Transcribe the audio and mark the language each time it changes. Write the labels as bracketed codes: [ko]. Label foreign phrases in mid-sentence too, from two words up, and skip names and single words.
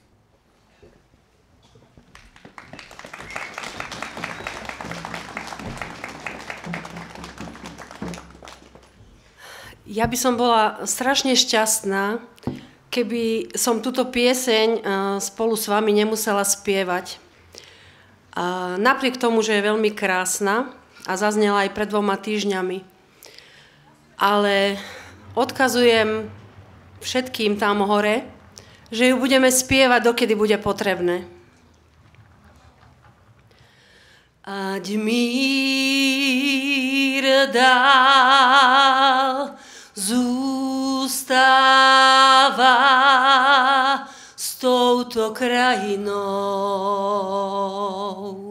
[sk] Ja by som bola strašne šťastná, keby som túto pieseň spolu s vami nemusela spievať. Napriek tomu, že je veľmi krásna a zaznela aj pred 2 týždňami. Ale odkazujem všetkým tam hore, že ju budeme spievať, dokedy bude potrebné. [cs] Ať mír dál zústáva s touto krajinou.